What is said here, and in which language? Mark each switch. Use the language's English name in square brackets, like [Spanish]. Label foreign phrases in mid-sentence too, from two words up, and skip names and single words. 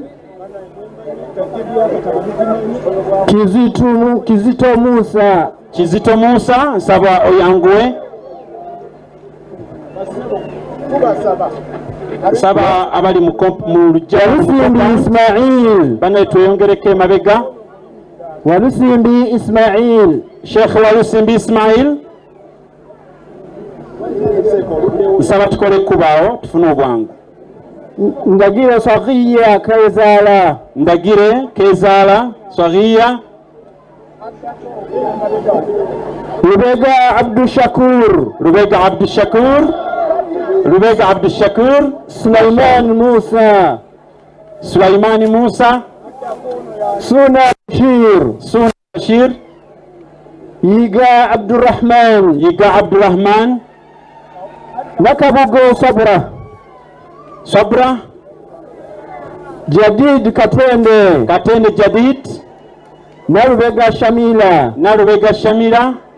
[Ganda] Kizito Musa nsaba oyanguwe saba abali mu Walusimbi Ismail bana tweyongereko emabega Walusimbi Ismail Sheikh Walusimbi Ismail nsaba tukole kubaawo tufune obwangu. Ndagire Saghiya Kezaala Ndagire Kezaala Saghiya Rubega Abdul Shakur Sulaiman Musa Suna Bashir Yiga Abdurrahman Nakabugo Sabra Jadid Katende Jadid Narubega Shamila